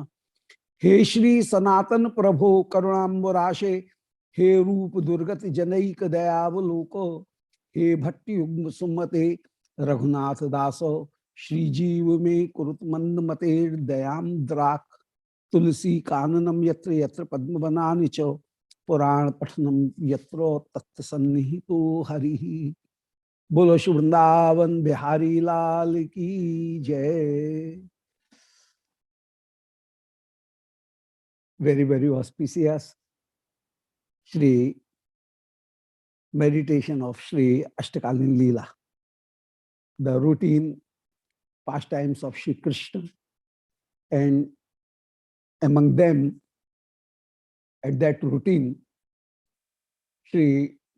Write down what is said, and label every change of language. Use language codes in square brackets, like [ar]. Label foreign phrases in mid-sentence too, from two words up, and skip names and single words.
[sa] हे श्री सनातन प्रभो करुणाम्बुराशे हे रूप दुर्गत जनैक दयावलोको हे भट्टी युग्म सुमते रघुनाथ दासो श्रीजीव में कुरुत मंद मते दयाम द्राक तुलसी काननम यत्र यत्र पद्म बनानि च पुराण पठनम यत्र तत्व सन्निहितो हरि। [hi] बोलो श्री वृंदावन बिहारी लाल की जय। [en] very auspicious Shri meditation of Shri Ashtakalin Leela, the routine pastimes of Sri Krishna, and among them, at that routine, Shri